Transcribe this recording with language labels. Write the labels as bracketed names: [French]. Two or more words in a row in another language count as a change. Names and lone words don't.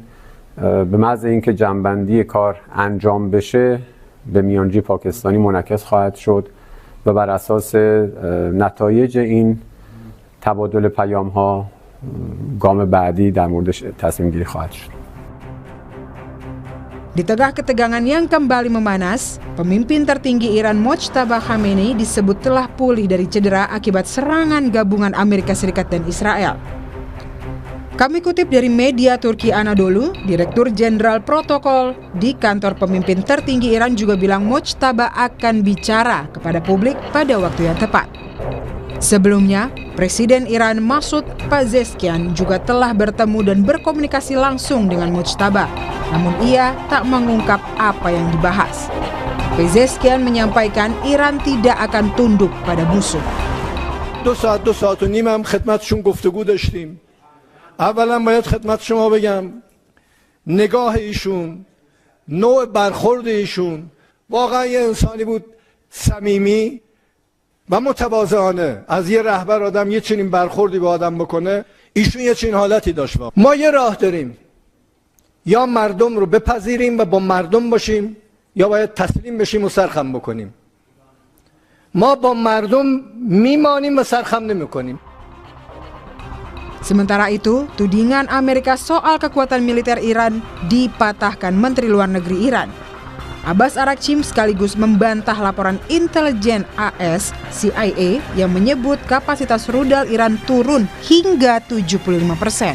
[Persian] به محض اینکه جمع‌بندی کار انجام بشه به میانجی پاکستانی منعکس خواهد شد و بر اساس نتایج این تبادل پیام‌ها گام بعدی در موردش تصمیم گیری خواهد شد. [Indonesian] Di tengah ketegangan yang kembali memanas, pemimpin tertinggi Iran Mojtaba Khamenei disebut telah pulih dari cedera akibat serangan gabungan Amerika Serikat dan Israel. Kami kutip dari media Turki Anadolu, Direktur Jenderal Protokol di kantor pemimpin tertinggi Iran juga bilang Mojtaba akan bicara kepada publik pada waktu yang tepat. Sebelumnya, Presiden Iran Masoud Pezeshkian juga telah bertemu dan berkomunikasi langsung dengan Mojtaba, namun ia tak mengungkap apa yang dibahas. Pezeshkian menyampaikan Iran tidak akan tunduk pada musuh. [Persian] 2 saat و نیم هم خدمتشون گفتگو داشتیم. اولا باید خدمت شما بگم نگاه ایشون، نوع برخورد ایشون واقعا یه انسانی بود صمیمی و متواضعانه. از یه رهبر آدم یه چنین برخوردی به آدم بکنه، ایشون یه چنین حالتی داشت. ما یه راه داریم، یا مردم رو بپذیریم و با مردم باشیم، یا باید تسلیم بشیم و سرخم بکنیم. ما با مردم میمانیم و سرخم نمیکنیم. [Indonesian] Sementara itu, tudingan Amerika soal kekuatan militer Iran dipatahkan Menteri Luar Negeri Iran. Abbas Araghchi sekaligus membantah laporan intelijen AS CIA yang menyebut kapasitas rudal Iran turun hingga 75%.